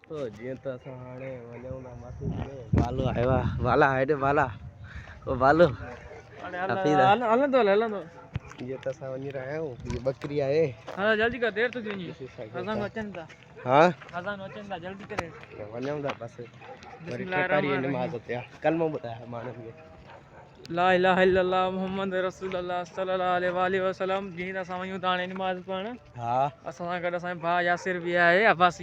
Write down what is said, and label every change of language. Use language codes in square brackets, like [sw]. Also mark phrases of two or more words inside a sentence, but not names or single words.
[sd] दोस्तों जीअं त असां हाणे वञूं था मसूद में बालो आयो आहे वाला हेॾे वाला ओ बालो हलंदो जीअं त असां वञी रहिया आहियूं हीअ बकरी आहे हाँ जल्दी कर देर तो वञी असां अचनि था हाँ असां अचनि था जल्दी करे वञूं था बसि वरी केतारी नमाज़ ते कलमो ॿुधायो माण्हुनि खे [ar] لا إله إلا الله محمد رسول الله صلى الله عليه وسلم [sd] जीअं असां वञूं था हाणे नमाज़ पढ़ण हा असां सां गॾु असांजो भाउ यासिर बि आहे अब्बासी